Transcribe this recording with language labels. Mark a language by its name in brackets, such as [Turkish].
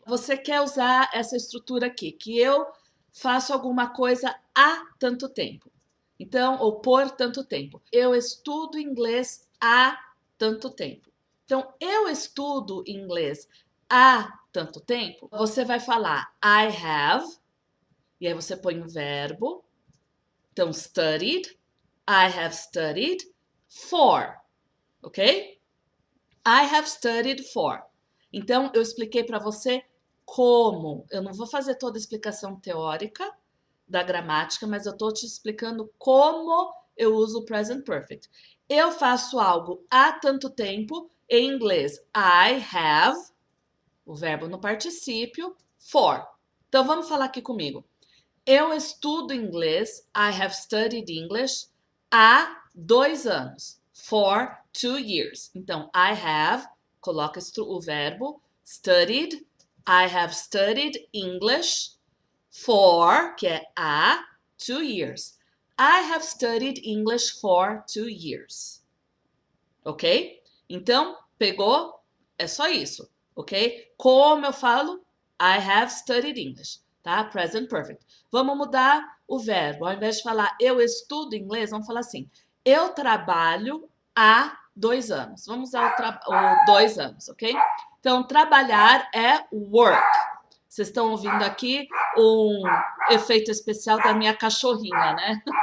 [Portuguese] Você quer usar essa estrutura aqui, que eu faço alguma coisa há tanto tempo. Então, ou por tanto tempo. Eu estudo inglês há tanto tempo. Então, eu estudo inglês há tanto tempo. Você vai falar [English] I have, [Portuguese] e aí você põe o verbo. Então, [English] studied, I have studied for, ok? I have studied for. [Portuguese] Então, eu expliquei para você como. Eu não vou fazer toda a explicação teórica da gramática, mas eu estou te explicando como eu uso o present perfect. Eu faço algo há tanto tempo, em inglês, [English] I have, [Portuguese] o verbo no particípio, for. Então, vamos falar aqui comigo. Eu estudo inglês, [English] I have studied English, [Portuguese] há 2 anos. For 2 years. Então, I have, coloca o verbo, studied, I have studied English for, que é há, 2 years. [English] I have studied English for 2 years. [Portuguese] Ok? Então, pegou? É só isso, ok? Como eu falo? [English] I have studied English, tá? Present perfect. [Portuguese] Vamos mudar o verbo. Ao invés de falar eu estudo inglês, vamos falar assim. Eu trabalho há 2 anos. Vamos usar o 2 anos, ok? Então, trabalhar é work. Vocês estão ouvindo aqui um efeito especial da minha cachorrinha, né?